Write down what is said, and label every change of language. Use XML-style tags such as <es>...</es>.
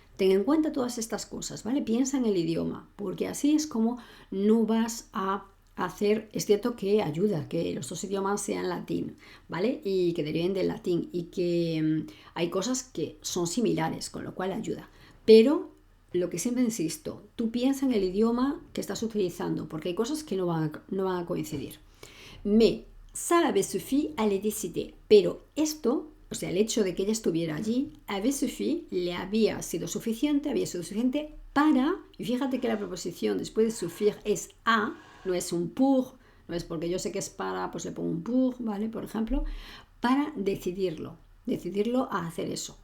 <es>Ten en cuenta todas estas cosas, ¿vale? Piensa en el idioma, porque así es como no vas a hacer, es cierto que ayuda que los dos idiomas sean latín, ¿vale? Y que deriven del latín y que hay cosas que son similares, con lo cual ayuda. Pero lo que siempre insisto, tú piensa en el idioma que estás utilizando, porque hay cosas que no van a coincidir.</es> <fr>Mais ça avait suffi à les décider.</fr> <es>Pero esto, o sea, el hecho de que ella estuviera allí,</es> <fr>avait suffi,</fr> <es>le había sido suficiente para, y fíjate que la preposición después de suffire es a, no es un pour, no es porque yo sé que es para, pues le pongo un pour, ¿vale? Por ejemplo, para decidirlo a hacer eso.</es>